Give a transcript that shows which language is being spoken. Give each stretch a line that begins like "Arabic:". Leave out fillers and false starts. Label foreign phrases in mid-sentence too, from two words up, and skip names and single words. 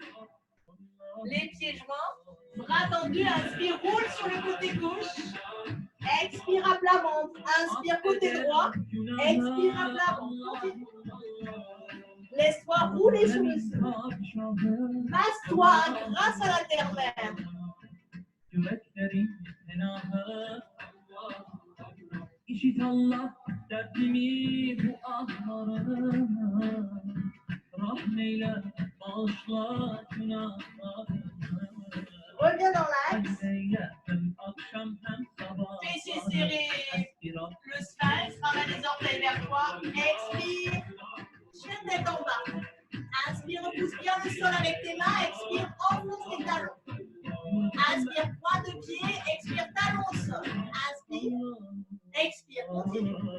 French: Les pieds joints, bras tendus, inspire, roule sur le côté gauche. ventre. Inspire côté droit. Expire à plat ventre. Continue. Laisse-toi rouler sur le sol. Masse-toi grâce à la terre-mère.
Turkish: İşit Allah dertlimi bu ahlarıma. Rahmeyle bağışla günahlarımı.
French: Reviens dans l'axe.
Turkish: Hem akşam hem sabah.
French: Fessiers serrés. Le sphinx. Ramène les orteils vers toi. Expire. Tiens tête en bas. Inspire, pousse bien le sol avec tes mains. Expire, enfonce tes talons. Inspire, pointe de pied. Expire, talon au sol. Inspire. Expire, continue.